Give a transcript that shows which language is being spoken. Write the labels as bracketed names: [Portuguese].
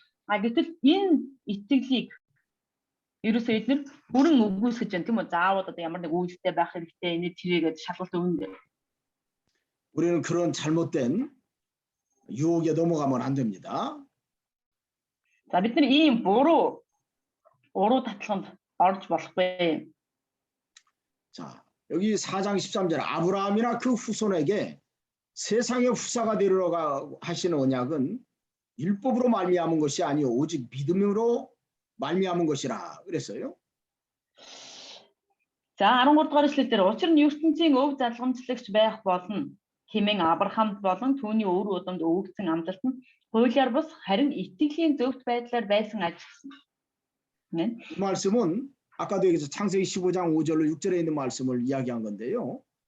[Mongolian] Гэтэл энэ итгэлийг ерөөсөө эдгээр бүрэн үгүйсгэж байна тийм үү? Заавал одоо ямар нэг үйлдэлтэй байх хэрэгтэй энэ тэрийгээд шалгалт өгнө. [Korean] 우리는 그런 잘못된 유혹에 넘어가면 안 됩니다. [Mongolian] За бид нар ийм буруу татлаганд орж болохгүй. [Korean] 자, 여기 4장 13절 아브라함이나 그 후손에게 세상의 후사가 되리라 하시는 언약은 율법으로 말미암은 것이 아니요 오직 믿음으로 말미암은 것이라 그랬어요. [Mongolian] За 13 дугаар эшлэл дээр учир нь ертөнцийн өв залгамжлагч байх болно. Хэмээн Авраамд болон түүний өвөр удамд өгөгдсөн амлалт нь хуулиар бус харин итгэлийн зөвхт байдлаар байсан ажигсан. [Korean] 이 말씀은 아까도 여기서 창세기 15장 5절로 6절에 있는 말씀을 이야기한 건데요.